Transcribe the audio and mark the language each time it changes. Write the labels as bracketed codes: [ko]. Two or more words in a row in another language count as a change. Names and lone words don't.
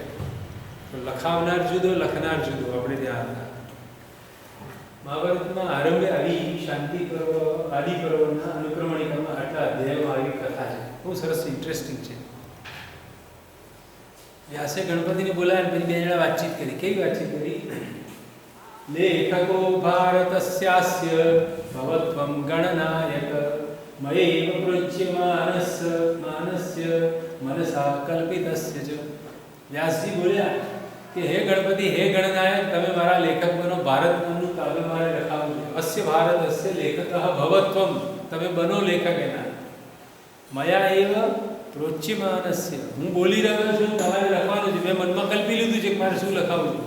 [gu] તો લખાવનાર જુદો, લખનાર જુદો. આપણે ત્યાં હતા. મહાભારતમાં આરંભે આવી શાંતિ પર્વ, આદિ પર્વના અનુક્રમણિકામાં આટલા અધ્યાયમાં આવી કથા છે. બહુ સરસ, ઇન્ટરેસ્ટિંગ છે. વ્યાસે ગણપતિને બોલાવ્યા, પછી બે જણા વાતચીત કરી. કેવી વાતચીત કરી? [sa] लेखको भारतस्यास्य भवत्वं गणनायक मयैव प्रोच्यमानस्य मनसा कल्पितस्य च. [gu] વ્યાસજી બોલ્યા કે હે ગણપતિ હે ગણનાયક તમે મારા લેખક બનો. ભારત નામનું કાવ્ય મારે લખાવું છે. [sa] अस्य भारत अस्य लेखक भवत्वम, [gu] તમે બનો લેખક એના. [sa] मया एव प्रोच्यमानस्य, [gu] હું બોલી રહ્યો છું તમારે લખવાનું છે. મેં મનમાં કલ્પી લીધું છે કે મારે શું લખાવું છે.